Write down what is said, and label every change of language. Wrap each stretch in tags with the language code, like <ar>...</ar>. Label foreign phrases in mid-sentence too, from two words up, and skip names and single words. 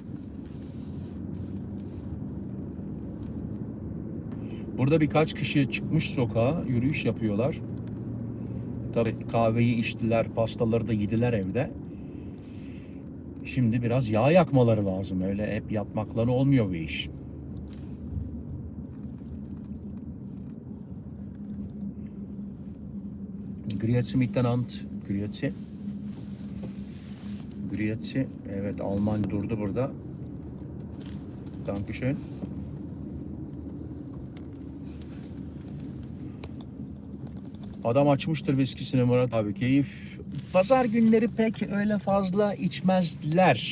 <tr>Burada birkaç kişi çıkmış sokağa, yürüyüş yapıyorlar. Tabii kahveyi içtiler, pastaları da yediler evde. Şimdi biraz yağ yakmaları lazım. Öyle hep yatmakla olmuyor bu iş.</tr> <gsw>Grüezi miteinander. Grüezi. Grüezi.</gsw> <tr>Evet, Alman durdu burada.</tr> <de>Dankeschön.</de> <tr>Adam açmıştır viskisini Murat abi. Keyif. Pazar günleri pek öyle fazla içmezler.</tr>